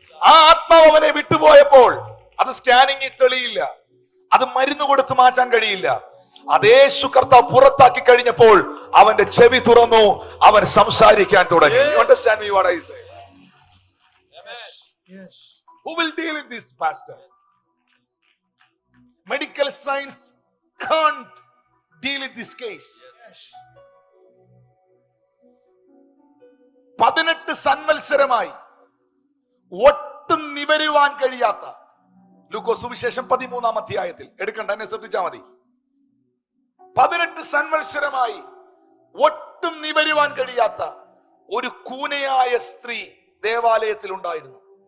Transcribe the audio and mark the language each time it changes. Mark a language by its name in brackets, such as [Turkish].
[Malayalam] ആ ആത്മാവ് അവനെ വിട്ടുപോയപ്പോൾ അത് സ്കാനിങ്ങിൽ തെളിയില്ല, അത് മരുന്ന് കൊടുത്ത് മാറ്റാൻ കഴിയില്ല. അത് യേശു കർത്താവ് പുറത്താക്കി കഴിഞ്ഞപ്പോൾ അവന്റെ ചെവി തുറന്നു, അവൻ സംസാരിക്കാൻ തുടങ്ങി. [English] You understand me what I say? Yes. Who will deal with this, pastor? Medical science can't deal with this case. [Malayalam] 18 സംവത്സരമായി ഒട്ടും നിവരുവാൻ കഴിയാത്ത, ലൂക്കോസ് സുവിശേഷം 13-ാം അധ്യായത്തിൽ എടുക്കണ്ട, എന്നെ ശ്രദ്ധിച്ചാൽ മതി. 18 സംവത്സരമായി ഒട്ടും നിവരുവാൻ കഴിയാത്ത ഒരു കൂനയായ സ്ത്രീ ദേവാലയത്തിൽ ഉണ്ടായിരുന്നു.